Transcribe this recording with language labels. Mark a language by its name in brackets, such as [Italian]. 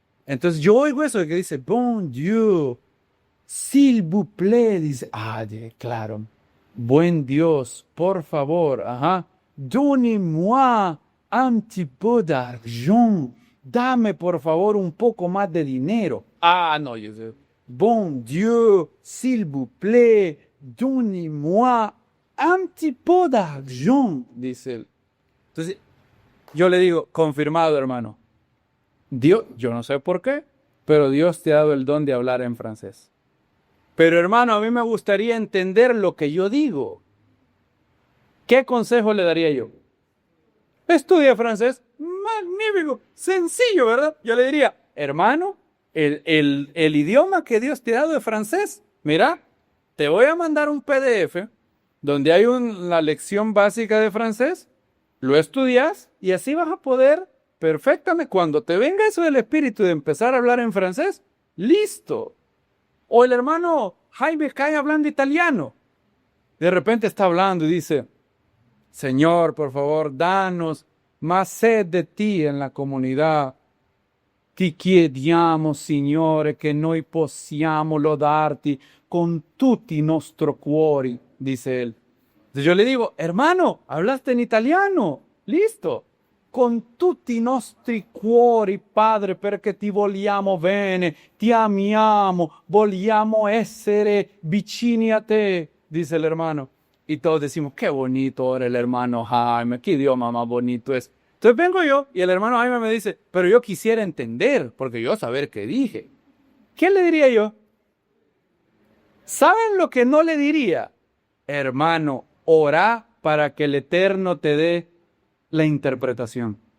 [Spanish] Entonces yo oigo eso de que dice [French] bon Dieu, s'il vous plaît, [Spanish] dice, claro, buen Dios, por favor, [French] donnez-moi un petit peu d'argent, [Spanish] dame por favor un poco más de dinero. No, yo sé, [French] bon Dieu, s'il vous plaît, donnez-moi un petit peu d'argent, [Spanish] dice él. Entonces, yo le digo, confirmado, hermano. Dios, yo no sé por qué, pero Dios te ha dado el don de hablar en francés. Pero hermano, a mí me gustaría entender lo que yo digo. ¿Qué consejo le daría yo? Estudia francés. Magnífico, sencillo, ¿verdad? Yo le diría, hermano, el idioma que Dios te ha dado es francés. Mira, te voy a mandar un PDF donde hay una lección básica de francés. Lo estudias y así vas a poder perfectamente. Cuando te venga eso del espíritu de empezar a hablar en francés, listo. O el hermano Jaime cae hablando italiano. De repente está hablando y dice, Señor, por favor, danos más sed de ti en la comunidad. [Italian] Ti chiediamo, Signore, che noi possiamo lodarti con tutti i nostri cuori, [Spanish] dice él. Entonces yo le digo, hermano, hablaste en italiano, listo. [Italian] Con tutti i nostri cuori, Padre, perché ti vogliamo bene, ti amiamo, vogliamo essere vicini a te, [Spanish] dice el hermano. Y todos decimos, qué bonito ahora el hermano Jaime, qué idioma más bonito es. Entonces vengo yo y el hermano Jaime me dice, pero yo quisiera entender, porque yo saber qué dije. ¿Qué le diría yo? ¿Saben lo que no le diría? Hermano, orá para que el Eterno te dé la interpretación.